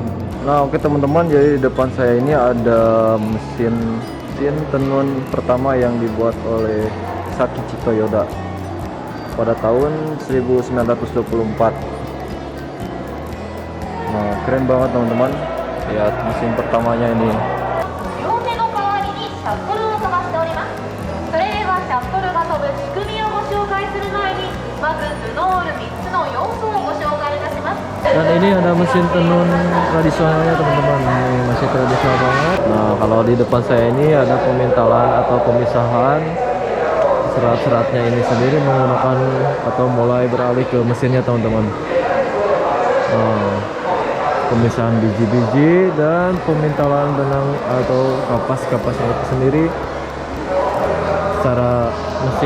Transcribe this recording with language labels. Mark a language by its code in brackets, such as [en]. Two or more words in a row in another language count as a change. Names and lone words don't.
[id] Nah oke teman-teman, jadi di depan saya ini ada mesin tenun pertama yang dibuat oleh Sakichi Toyoda pada tahun 1924. Nah keren banget teman-teman, lihat mesin pertamanya ini. [ja] 両手の代わりにシャトルを飛ばしております。それではシャトルが飛ぶ仕組みをご紹介する前に、まずルノール3つの要素をご紹介いたします。 [id] Dan ini ada mesin tenun tradisionalnya teman-teman, ini masih tradisional banget. Nah kalau di depan saya ini ada pemintalan atau pemisahan serat-seratnya ini sendiri menggunakan atau mulai beralih ke mesinnya teman-teman. Nah, pemisahan biji-biji dan pemintalan benang atau kapas-kapasnya itu sendiri secara mesin.